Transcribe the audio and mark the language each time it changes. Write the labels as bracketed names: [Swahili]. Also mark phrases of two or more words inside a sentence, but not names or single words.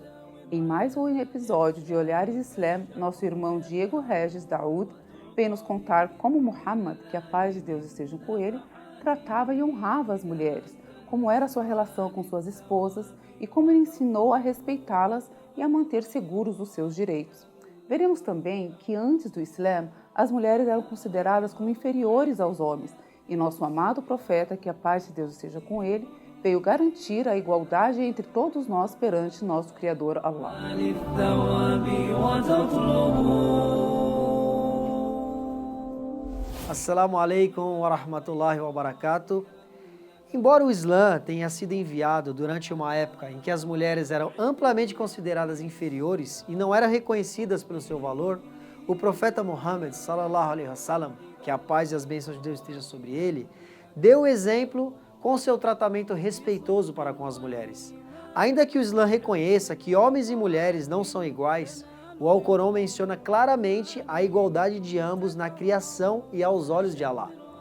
[Portuguese] Em mais um episódio de Olhares Islam, nosso irmão Diego Regis Daoud vem nos contar como Muhammad, que a paz de Deus esteja com ele, tratava e honrava as mulheres, como era a sua relação com suas esposas e como ele ensinou a respeitá-las e a manter seguros os seus direitos. Veremos também que antes do Islã, as mulheres eram consideradas como inferiores aos homens e nosso amado profeta, que a paz de Deus esteja com ele, veio garantir a igualdade entre todos nós perante nosso Criador Allah. [Arabic] السلام عليكم ورحمة الله وبركاته. [Portuguese] Embora o Islã tenha sido enviado durante uma época em que as mulheres eram amplamente consideradas inferiores e não eram reconhecidas pelo seu valor, o profeta Muhammad, [Arabic] صلى الله عليه وسلم, [Portuguese] que a paz e as bênçãos de Deus estejam sobre ele, deu exemplo com seu tratamento respeitoso para com as mulheres. Ainda que o Islã reconheça que homens e mulheres não são iguais, o Alcorão menciona claramente a igualdade de ambos na criação e aos olhos de Allah.